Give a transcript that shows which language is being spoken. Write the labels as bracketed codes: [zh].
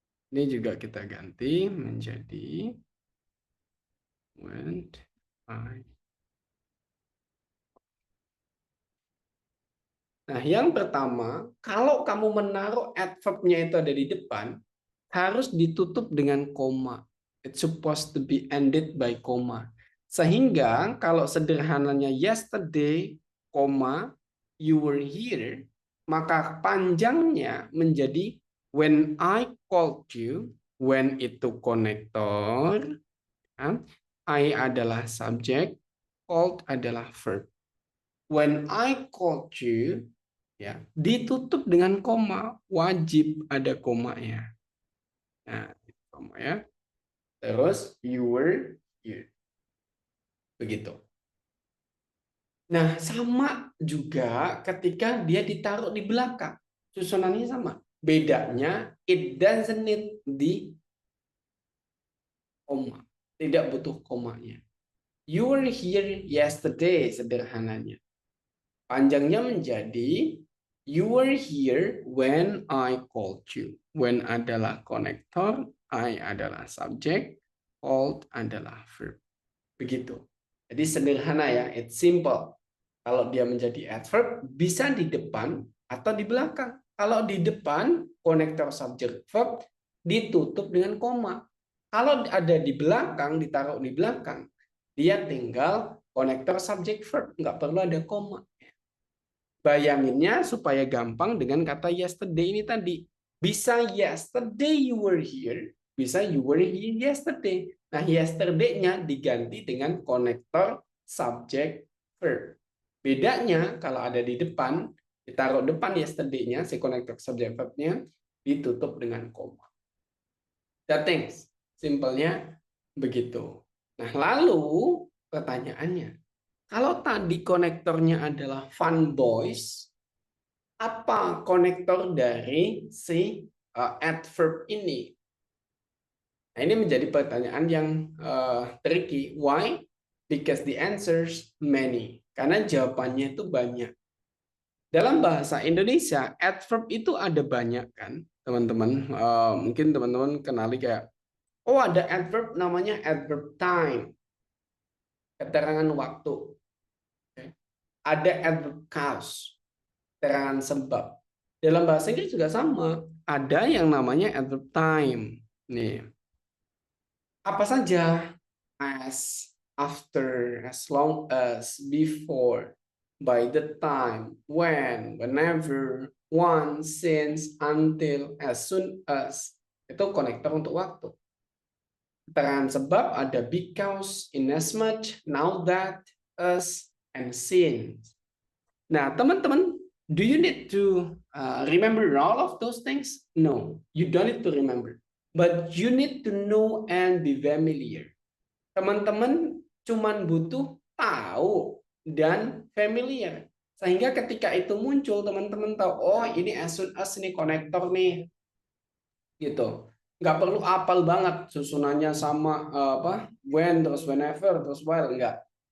[id] Ini juga kita ganti menjadi [en] when I. [id] Nah, yang pertama, kalau kamu menaruh adverb-nya itu ada di depan, harus ditutup dengan koma. [en] It's supposed to be ended by koma. [id] Sehingga kalau sederhananya yesterday, koma, [en] you were here, [id] maka panjangnya menjadi [en] when I called you, [id] when itu konektor, I adalah subjek, called adalah verb. [en] When I called you, [id] ya ditutup dengan koma, wajib ada komanya. Nah, koma ya. Terus [en] you were here. [id] Begitu. Nah, sama juga ketika dia ditaruh di belakang. Susunannya sama. Bedanya [en] it doesn't need the koma. [id] Tidak butuh komanya. [en] You were here yesterday [id] sederhananya. Panjangnya menjadi [en] you were here when I called you. [id] When adalah konektor, I adalah subjek, called adalah verb. Begitu. Jadi sederhana ya, [en] it's simple. [id] Kalau dia menjadi adverb, bisa di depan atau di belakang. Kalau di depan, konektor subjek verb ditutup dengan koma. Kalau ada di belakang, ditaruh di belakang, dia tinggal konektor subjek verb. Nggak perlu ada koma. Bayanginnya supaya gampang dengan kata yesterday ini tadi. Bisa [en] yesterday you were here, [id] Bisa [en] you were here yesterday. [id] Nah, yesterday-nya diganti dengan konektor subject verb. Bedanya kalau ada di depan, ditaruh depan yesterday-nya, si konektor subject verb-nya ditutup dengan koma. [en] That things. [id] Simpelnya begitu. Nah, lalu pertanyaannya, kalau tadi konektornya adalah fun boys, apa konektor dari si adverb ini? Nah, ini menjadi pertanyaan yang tricky. [en] Why? Because the answers many. [id] Karena jawabannya itu banyak. Dalam bahasa Indonesia, adverb itu ada banyak kan, teman-teman. Mungkin teman-teman kenali kayak, oh ada adverb namanya adverb time, keterangan waktu. Ada adverb cause, keterangan sebab. Dalam bahasa Inggris juga sama. Ada yang namanya adverb time. Nih, apa saja? [en] As, after, as long as, before, by the time, when, whenever, once, since, until, as soon as. [id] Itu konektor untuk waktu. Keterangan sebab ada because, inasmuch, now that, as, and since. [en] Nah, teman-teman, do you need to remember all of those things? No, you don't need to remember. But you need to know and be familiar. [id] Teman-teman cuman butuh tahu dan familiar. Sehingga ketika itu muncul, teman-teman tahu, oh ini as soon as, ini konektor nih. Gitu. Nggak perlu apal banget susunannya sama when, terus whenever, terus while. Enggak.